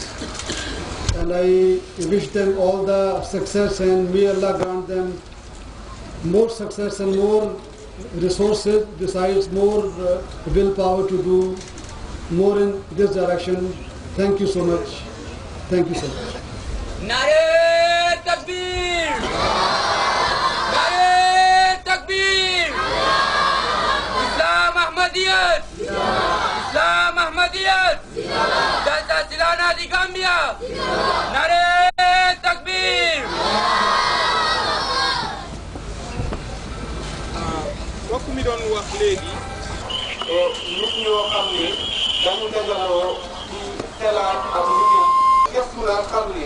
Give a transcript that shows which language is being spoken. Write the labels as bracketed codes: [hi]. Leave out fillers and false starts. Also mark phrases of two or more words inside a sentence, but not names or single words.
[en] And I wish them all the success, and may Allah grant them more success and more resources, besides more willpower to do more in this direction. Thank you so much. Thank you so much. [ur] نعرۂ تکبیر! نعرۂ تکبیر! اسلام احمدیت! اسلام احمدیت! جلسہ سالانہ دی گیمبیا! نعرۂ تکبیر! [wo] Mbokk mi doon wax léegi nit ñoo xam ne dañu dajaloo ci xelaat ak liggéey gëstu la xam ne